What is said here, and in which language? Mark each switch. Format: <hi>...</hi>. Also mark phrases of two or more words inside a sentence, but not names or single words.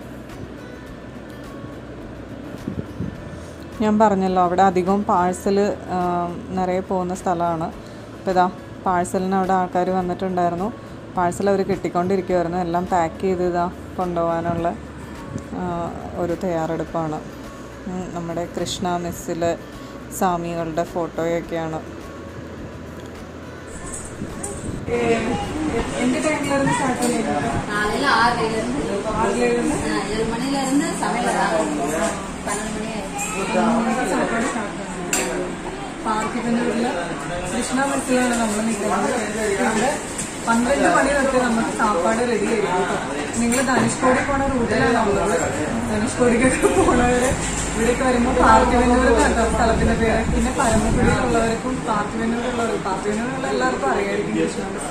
<ml>ഞാൻ പറഞ്ഞല്ലോ അവിടെ അധികം പാഴ്സൽ നിറയെ പോകുന്ന സ്ഥലമാണ്. അപ്പോൾ ഇതാ പാഴ്സലിന് അവിടെ ആൾക്കാർ വന്നിട്ടുണ്ടായിരുന്നു. പാഴ്സൽ അവർ കെട്ടിക്കൊണ്ടിരിക്കുമായിരുന്നു. എല്ലാം പാക്ക് ചെയ്ത് ഇതാ കൊണ്ടുപോകാനുള്ള ഒരു തയ്യാറെടുപ്പാണ്. നമ്മുടെ കൃഷ്ണ മെസ്സിലെ സ്വാമികളുടെ ഫോട്ടോയൊക്കെയാണ്.</ml> <ta>எந்த டைம்ல இருந்து ஸ்டார்ட் பண்ணிருக்கீங்க? காலையில 6 மணில இருந்து 7 மணில இருந்து சமையல் 12 மணி ஆயிடுச்சு. சாப்பாடு ஸ்டார்ட் பண்ணுங்க.</ta> <ml>പാർക്കിന്റെ കൃഷ്ണ മെസ്സിലാണ് നമ്മൾ നിൽക്കുന്നത്. 12 മണി തൊട്ട് നമുക്ക് സാപ്പാട് റെഡി ആയിരിക്കും. നിങ്ങൾ ധനുഷ്കോടി പോണ റൂട്ടിലാണ് ഉള്ളത്. ധനുഷ്കോടിക്കൊക്കെ പോണവര് ഇവിടേക്ക് വരുമ്പോൾ പാർക്കിവന്നൂർ കേട്ടോ സ്ഥലത്തിന്റെ പേര്. പിന്നെ പരമക്കുടിയിലുള്ളവർക്കും പാർക്കിവന്നൂരുള്ള എല്ലാവർക്കും അറിയായിരിക്കും കൃഷ്ണ മെസ്.</ml>